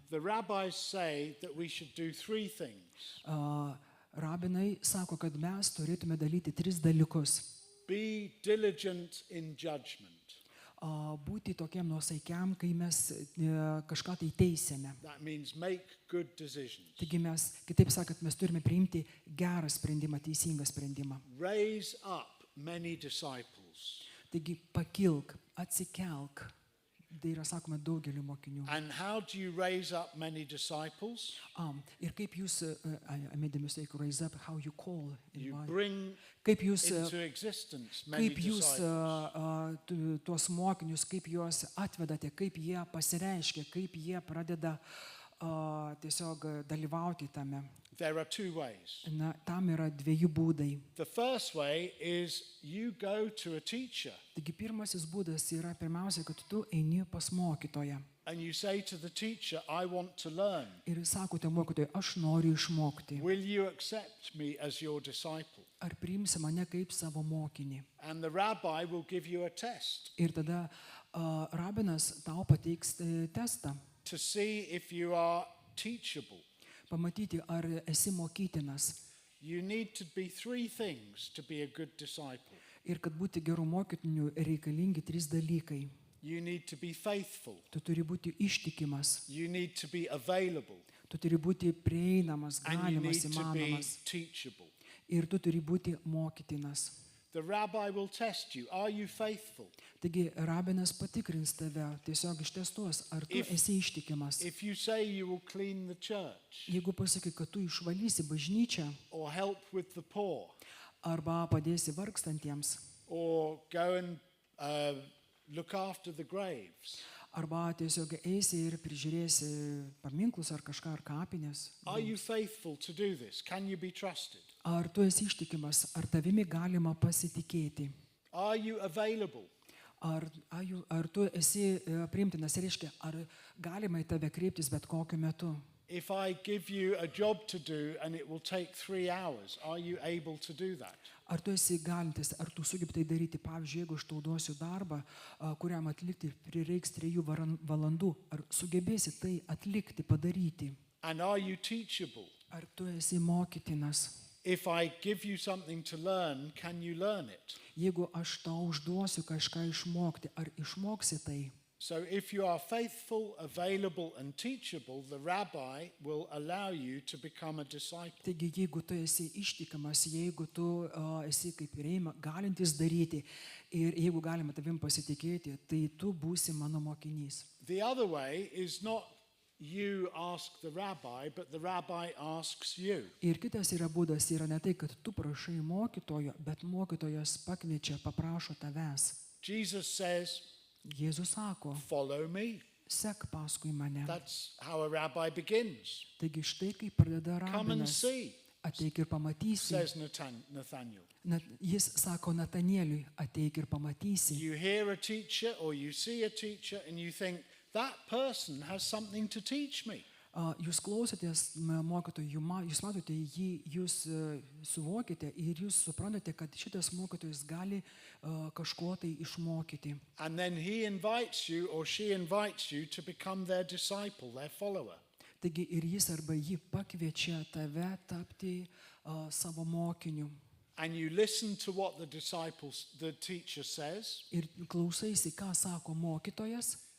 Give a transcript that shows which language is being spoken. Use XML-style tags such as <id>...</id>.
<en>The rabbis say that we should do three things.</en> <lt>Rabinai sako, kad mes turėtume daryti 3 dalykus.</lt> <en>Be diligent in judgment.</en> <lt>Būti tokiam nuosaikiam, kai mes kažką tai teisėme.</lt> <en>That means make good decisions.</en> <lt>Taigi mes, kitaip sakant, mes turime priimti gerą sprendimą, teisingą sprendimą.</lt> <en>Raise up many disciples.</en> <lt>Taigi pakilk, atsikelk. Tai yra sakoma daugeliu mokinių.</lt> <en>And how do you raise up many disciples?</en> <lt>Ir kaip jūs,</lt> <en>I made a mistake, raise up, how you call. You bring</en> <lt>Kaip jūs,</lt> <en>into existence many</en> <lt>kaip jūs</lt> <en>disciples.</en> <lt>tuos mokinius, kaip juos atvedate, kaip jie pasireiškia, kaip jie pradeda tiesiog dalyvauti tame.</lt> <en>There are 2 ways.</en> <lt>Tam yra 2 būdai.</lt> <en>The first way is you go to a teacher</en> <lt>Taigi pirmasis būdas yra pirmiausia, kad tu eini pas mokytoją.</lt> <en>and you say to the teacher, I want to learn.</en> <lt>Ir sakote mokytojui, aš noriu išmokti.</lt> <en>Will you accept me as your disciple?</en> <lt>Ar priimsi mane kaip savo mokinį?</lt> <en>And the rabbi will give you a test</en> <lt>Ir tada rabinas tau pateiks testą.</lt> <en>to see if you are teachable.</en> <lt>Pamatyti, ar esi mokytinas.</lt> <en>You need to be 3 things to be a good disciple.</en> <lt>Ir kad būti gerų mokytinių reikalingi 3 dalykai.</lt> <en>You need to be faithful.</en> <lt>Tu turi būti ištikimas.</lt> <en>You need to be available.</en> <lt>Tu turi būti prieinamas,</lt> <en>And you</en> <lt>galimas,</lt> <en>need to be</en> <lt>įmanomas.</lt> <en>teachable.</en> <lt>Ir tu turi būti mokytinas.</lt> <en>The rabbi will test you. Are you faithful?</en> <lt>Taigi rabinas patikrins tave, tiesiog ištestuos, ar tu esi ištikimas.</lt> <en>If you say you will clean the church</en> <lt>Jeigu pasakai, kad tu išvalysi bažnyčią,</lt> <en>or help with the poor</en> <lt>arba padėsi vargstantiems,</lt> <en>or go and look after the graves,</en> <lt>arba tiesiog eisi ir prižiūrėsi paminklus ar kažką, ar kapinės,</lt> <en>are you faithful to do this? Can you be trusted?</en> <lt>ar tu esi ištikimas, ar tavimi galima pasitikėti,</lt> <en>Are you available?</en> <lt>ar tu esi priimtinas, reiškia, ar galima į tave kreiptis bet kokiu metu.</lt> <en>If I give you a job to do and it will take 3 hours, are you able to do that?</en> <lt>Ar tu esi galintis, ar tu sugebi tai daryti, pavyzdžiui, jeigu aš tau duosiu darbą, kuriam atlikti prireiks 3 valandų, ar sugebėsi tai atlikti, padaryti?</lt> <en>And are you teachable?</en> <lt>Ar tu esi mokytinas?</lt> <en>If I give you something to learn, can you learn it?</en> <lt>Jeigu aš tau užduosiu kažką išmokti, ar išmoksi tai?</lt> <en>So if you are faithful, available and teachable, the rabbi will allow you to become a disciple.</en> <lt>Taigi, jeigu tu esi ištikimas, jeigu tu esi kaip rėma, galintis daryti ir jeigu galima tavim pasitikėti, tai tu būsi mano mokinys.</lt> <en>The other way is not you ask the rabbi, but the rabbi asks you.</en> <lt>Ir kitas yra būdas, yra ne tai, kad tu prašai mokytojo, bet mokytojas pakviečia, paprašo tavęs.</lt> <en>Jesus says,</en> <lt>Jėzus sako,</lt> <en>follow me.</en> <lt>sek paskui mane.</lt> <en>That's how a rabbi begins.</en> <lt>Taigi štai kaip pradeda</lt> <en>Come and</en> <lt>rabinas.</lt> <en>see,</en> <lt>Ateik ir pamatysi.</lt> <en>says Nathaniel.</en> <lt>Jis sako Natanieliui, ateik ir pamatysi.</lt> <en>You hear a teacher or you see a teacher and you think, that person has something to teach me.</en> <lt>Jūs klausotės mokytojų, jūs matote jį, jūs suvokite ir jūs suprantate, kad šitas mokytojas gali kažko tai išmokyti.</lt> <en>And then he invites you or she invites you to become their disciple, their follower.</en> <lt>Taigi ir jis arba ji pakviečia tave tapti savo mokiniu.</lt> <en>And you listen to what the teacher says,</en> <lt>Ir klausaisi, ką sako mokytojas,</lt>